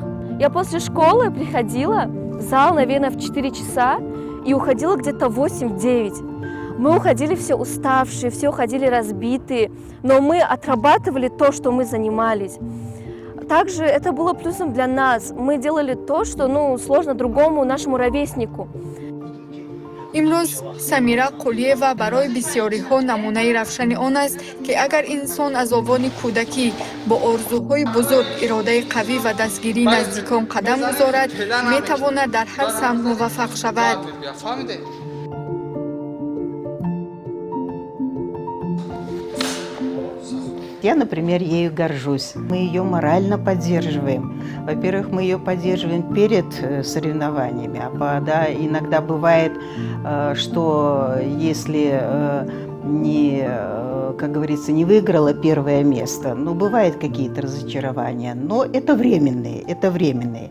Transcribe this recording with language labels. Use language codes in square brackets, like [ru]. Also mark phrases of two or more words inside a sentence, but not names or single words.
[ru] Я после школы приходила в зал, наверное, в 4 часа и уходила где-то в 8-9. Мы уходили все уставшие, все уходили разбитые, но мы отрабатывали то, что мы занимались. Также это было плюсом для нас. Мы делали то, что сложно другому нашему ровеснику. [tg] имрӯз самира қулиева барои бисёриҳо намунаи равшани он аст ки агар инсон аз овони кӯдакӣ бо орзуҳои бузург иродаи қавӣ ва дастгирии наздикон қадам гузорад метавонад дар ҳар самт муваффақ шавад. [ru] Я, например, ею горжусь. Мы ее морально поддерживаем. Во-первых, мы ее поддерживаем перед соревнованиями. Иногда бывает, что если как говорится, не выиграла первое место, бывают какие-то разочарования, но это временные.